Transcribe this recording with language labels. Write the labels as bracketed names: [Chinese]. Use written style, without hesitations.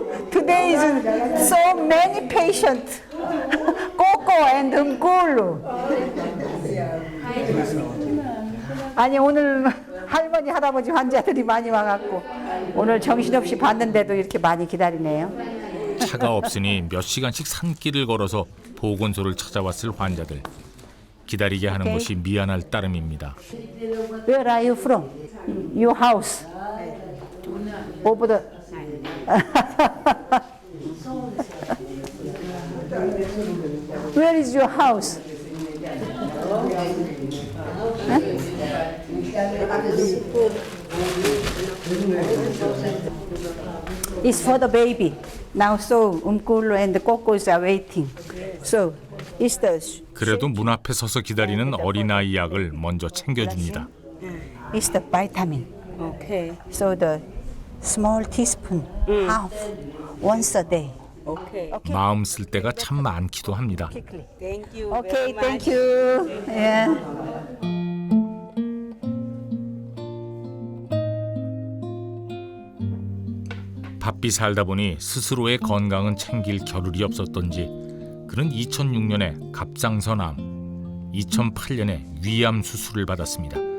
[English] Today is so many patients. Coco and 음꿀루. [Korean] 아니 오늘 할머니 할아버지 환자들이 많이 와갖고 오늘 정신없이 봤는데도 이렇게 많이 기다리네요. 차가 없으니 몇 시간씩 산길을 걸어서 보건소를 찾아왔을 환자들. 기다리게 하는 것이 미안할 따름입니다. [English] Where are you from? Your house. Over the. Where is your house? It's for the baby. Now so Umkulo and the Cocos are waiting. So it's the [Korean] 그래도 문 앞에 서서 기다리는 어린아이 약을 먼저 챙겨줍니다. [English] it's the vitamin. Okay. So the small teaspoon, half, once a day. Okay. [Korean] 마음 쓸 때가 참 많기도 합니다. [English] Quickly. Thank you. Okay, thank you. Yeah. [Korean] 바삐 살다 보니 스스로의 건강은 챙길 겨를이 없었던지 그는 2006년에 갑상선암, 2008년에 위암 수술을 받았습니다.